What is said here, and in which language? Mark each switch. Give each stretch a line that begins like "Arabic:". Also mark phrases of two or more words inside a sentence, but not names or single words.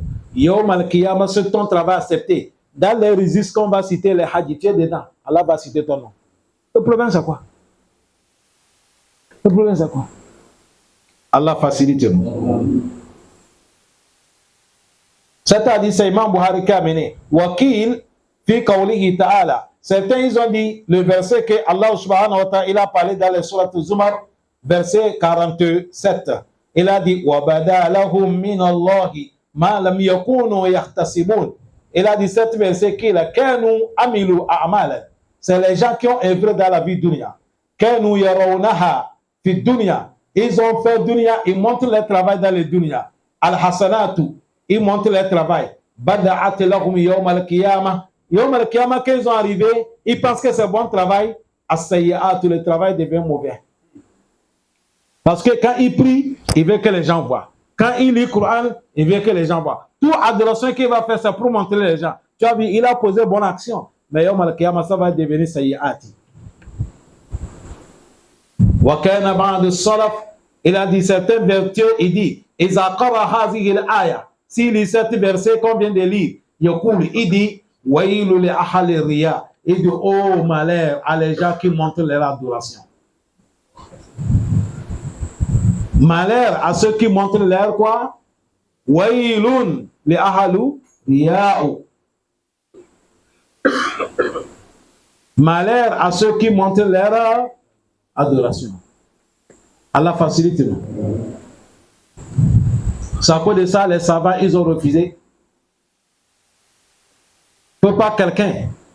Arabic: يوم القيامة,
French: c'est ton travail accepté. Dans les registres qu'on va citer les Haji, tu es dedans. Allah va citer ton nom. Le problème, c'est quoi? Le problème, c'est quoi? Allah facilite nous. C'est-à-dire, c'est Imam Buhari qui a mené.
Arabic: وقيل في قوله تعالى.
French: Certains, ils ont dit le verset que Allah
Arabic: سبحانه وتعالى,
French: il a parlé dans le surat Zumar, verset 47. Il a dit,
Arabic: وبدا لهم من الله ما لم يكونوا يحتسبون.
French: Il a dit cet verset qu'il a
Arabic: كانوا عملوا أعمالا.
French: C'est les gens qui ont œuvré dans la vie dunya.
Arabic: كانوا يرونها في الدنيا.
French: Ils ont fait dunya, ils montrent leur travail dans le dunya. Al-hasanatu, ils montrent leur travail.
Arabic: بدت لهم يوم القيامة. يوم القيامة,
French: quand ils sont arrivés, ils pensent que c'est bon travail. As-sayyi'atu, le travail devient mauvais. Parce que quand il prie, il veut que les gens voient. Quand il lit le Coran, Il veut que les gens voient. Toute adoration qu'il va faire, c'est pour montrer les gens. Tu as vu, il a posé bonne action. Mais
Arabic: يوم القيامة,
French: ça va devenir sayyati.
Arabic: وكان بعض السلف,
French: il a dit certaines vertus, il dit,
Arabic: إذا قرأ هذه الآية.
French: S'il lit cet verset qu'on vient de lire, il dit,
Arabic: ويل لأهل الرياء.
French: Il dit, oh malheur à les gens qui montrent leur adoration. Malheur à ceux qui montrent leur quoi?
Arabic: ويل لأهل الرياء.
French: Malheur à ceux qui montrent leur adoration. Allah facilite nous. C'est à cause de ça, les savants, ils ont refusé. Il ne faut pas quelqu'un.